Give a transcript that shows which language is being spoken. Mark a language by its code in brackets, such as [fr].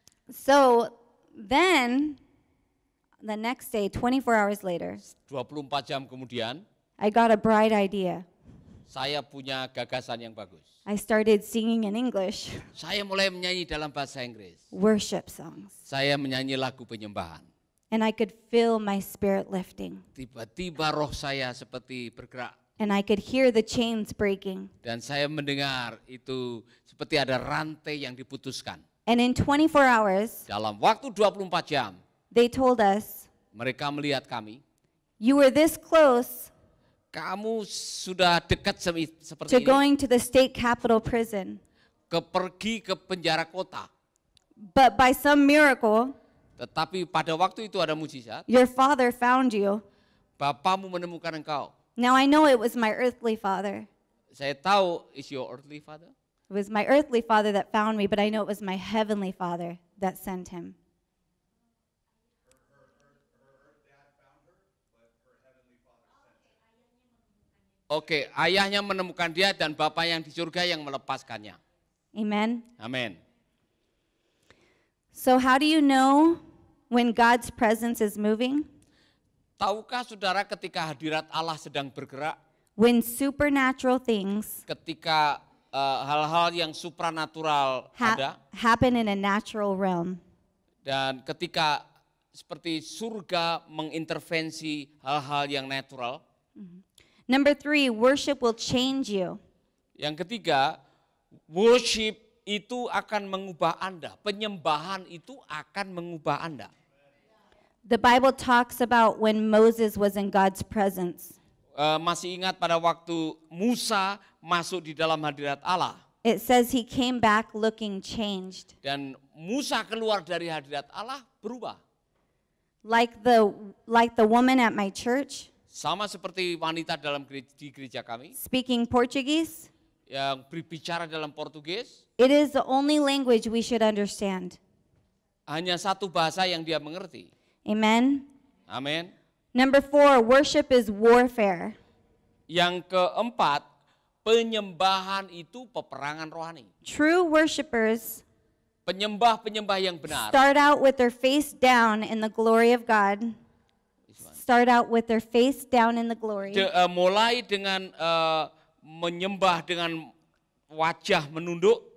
[en] So then the next day, 24 hours later, [id] 24 jam kemudian [en] I got a bright idea. [id] saya punya gagasan yang bagus. [en] I started singing in English, [id] Saya mulai menyanyi dalam bahasa Inggris. [en] worship songs, [id] Saya menyanyi lagu penyembahan. [en] and I could feel my spirit lifting, [id] Tiba-tiba roh saya seperti bergerak. [en] and I could hear the chains breaking. [id] Dan saya mendengar itu seperti ada rantai yang diputuskan. [en] And in 24 hours, [id] Dalam waktu 24 jam, [en] they told us, [id] mereka melihat kami. [en] "You were this close [id] Kamu sudah dekat seperti [en] to [id] ini. [en] going to the state capitol prison, [id] Pergi ke penjara kota. [en] but by some miracle, [id] Tetapi pada waktu itu ada mujizat. [en] your father found you." [id] Bapamu menemukan engkau. [en] Now I know it was my earthly father. [id] Saya tahu [en] is your earthly father. It was my earthly father that found me, but I know it was my heavenly father that sent him. [id] Oke, ayahnya menemukan dia dan bapak yang di surga yang melepaskannya. [en] Amen. [id] Amin. [en] So how do you know when God's presence is moving? [id] Tahukah saudara ketika hadirat Allah sedang bergerak, [en] When supernatural things [id] ketika hal-hal yang supranatural ada, [en] happen in a natural realm. [id] dan ketika seperti surga mengintervensi hal-hal yang natural. [en] Number 3, worship will change you. [id] Yang ketiga, worship itu akan mengubah Anda. Penyembahan itu akan mengubah Anda. [en] The Bible talks about when Moses was in God's presence. [id] Masih ingat pada waktu Musa masuk di dalam hadirat Allah. [en] It says he came back looking changed. [id] Dan Musa keluar dari hadirat Allah berubah. [en] Like the woman at my church, [id] Sama seperti wanita di gereja kami [en] speaking Portuguese. [id] yang berbicara dalam Portugis. [en] It is the only language we should understand. [id] Hanya satu bahasa yang dia mengerti. [en] Amen. [id] Amin. [en] Number 4, worship is warfare. [id] Yang keempat, penyembahan itu peperangan rohani. [en] True worshipers [id] Penyembah-penyembah yang benar. [en] start out with their face down in the glory of God. Start out with their face down in the glory. [id] Mulai dengan menyembah dengan wajah menunduk,